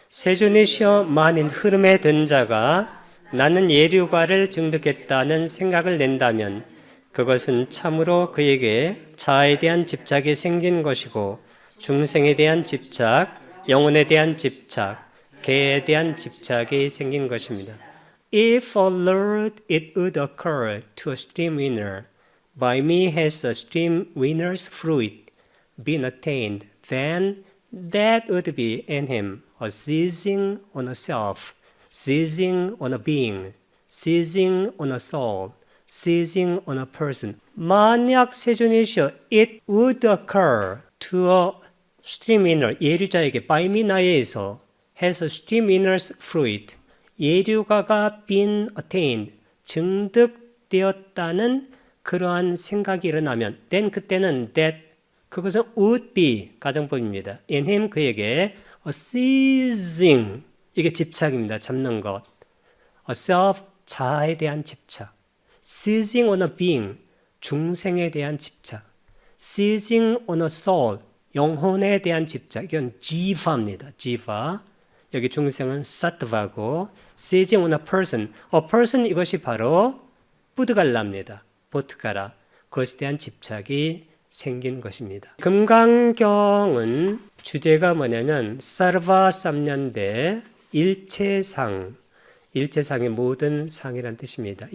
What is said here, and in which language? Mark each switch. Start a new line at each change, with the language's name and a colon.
Korean: 세존이시여 만일 흐름에 든 자가 나는 예류가를 증득했다는 생각을 낸다면 그것은 참으로 그에게 자아에 대한 집착이 생긴 것이고 중생에 대한 집착, 영혼에 대한 집착, 개에 대한 집착이 생긴 것입니다.
English: If alert it would occur to a stream winner, by me has a stream winner's fruit been attained, then that would be in him a seizing on a self, seizing on a being, seizing on a soul, seizing on a person.
Korean: 만약 세존이시여
English: it would occur to a stream winner,
Korean: 예류자에게
English: by me
Korean: 나에 의해서
English: has a stream winner's fruit,
Korean: 예류가가
English: been attained,
Korean: 증득되었다는 그러한 생각이 일어나면
English: then
Korean: 그때는
English: that
Korean: 그것은
English: would be
Korean: 가정법입니다.
English: in him
Korean: 그에게
English: a seizing
Korean: 이게 집착입니다. 잡는 것.
English: a self
Korean: 자아에 대한 집착.
English: seizing on a being
Korean: 중생에 대한 집착.
English: seizing on a soul
Korean: 영혼에 대한 집착. 이건 지바입니다. 지바. 여기 중생은 사트바고
English: seizing on a person. a person
Korean: 이것이 바로 뿌드갈라입니다. 보트가라. 그것에 대한 집착이 생긴 것입니다. 금강경은 주제가 뭐냐면 사르바 삼년대 일체상, 일체상의 모든 상이라는 뜻입니다.